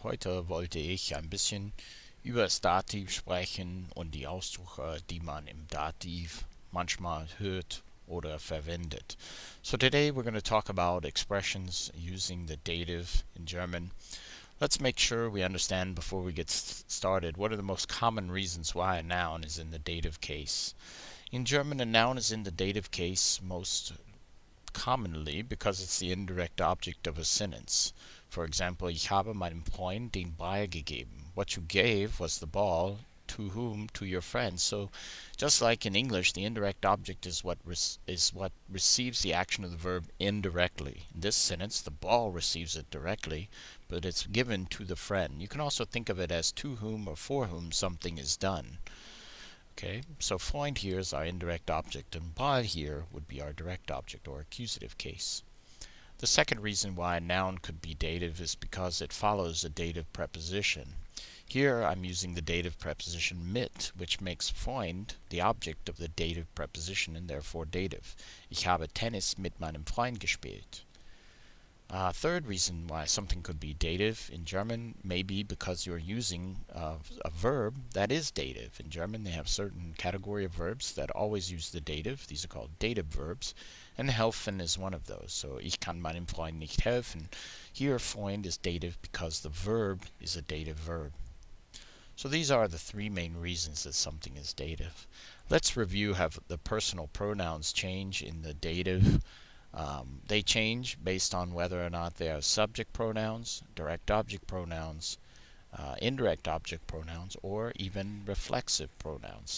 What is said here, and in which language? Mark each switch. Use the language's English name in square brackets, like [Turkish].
[German] Heute wollte ich ein bisschen über das Dativ sprechen und die Ausdrücke, die man im Dativ manchmal hört oder verwendet. [English] So today we're going to talk about expressions using the dative in German. Let's make sure we understand before we get started what are the most common reasons why a noun is in the dative case. In German, a noun is in the dative case most commonly because it's the indirect object of a sentence. For example, [German] ich habe meinem Freund den Ball gegeben. [English] What you gave was the ball. To whom? To your friend. So, just like in English, the indirect object is what receives the action of the verb indirectly. In this sentence, the ball receives it directly, but it's given to the friend. You can also think of it as to whom or for whom something is done. Okay, so Freund here is our indirect object, and Ball here would be our direct object or accusative case. The second reason why a noun could be dative is because it follows a dative preposition. Here I'm using the dative preposition mit, which makes Freund the object of the dative preposition and therefore dative. [German] Ich habe Tennis mit meinem Freund gespielt. [English] Third reason why something could be dative in German may be because you're using a verb that is dative. In German they have certain category of verbs that always use the dative. These are called dative verbs, and helfen is one of those. [German] So ich kann meinem Freund nicht helfen. [English] Here Freund is dative because the verb is a dative verb. So these are the three main reasons that something is dative. Let's review how the personal pronouns change in the dative. They change based on whether or not they are subject pronouns, direct object pronouns, indirect object pronouns, or even reflexive pronouns.